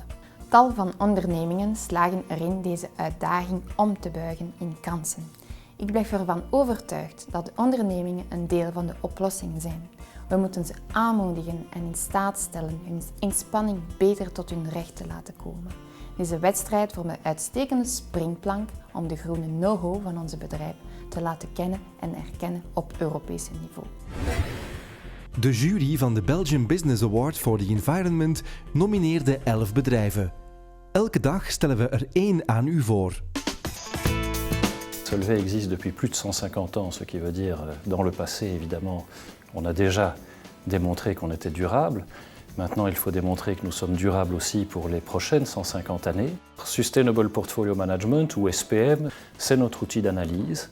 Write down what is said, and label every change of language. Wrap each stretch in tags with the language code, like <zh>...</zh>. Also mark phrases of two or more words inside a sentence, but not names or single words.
<nl>Tal van ondernemingen slagen erin deze uitdaging om te buigen in kansen. Ik blijf ervan overtuigd dat de ondernemingen een deel van de oplossing zijn. We moeten ze aanmoedigen en in staat stellen hun inspanning beter tot hun recht te laten komen. Deze wedstrijd vormt een uitstekende springplank om de groene know-how van onze bedrijf te laten kennen en erkennen op Europees niveau. De jury van de Belgian Business Award for the Environment nomineerde 11 bedrijven. Elke dag stellen we er 1 aan u voor.</nl> <fr>Solvay existe depuis plus de 150 ans, ce qui veut dire, dans le passé évidemment, on a déjà démontré qu'on était durable. Maintenant, il faut démontrer que nous sommes durables aussi pour les prochaines 150 années. Sustainable Portfolio Management, ou SPM, c'est notre outil d'analyse.</fr>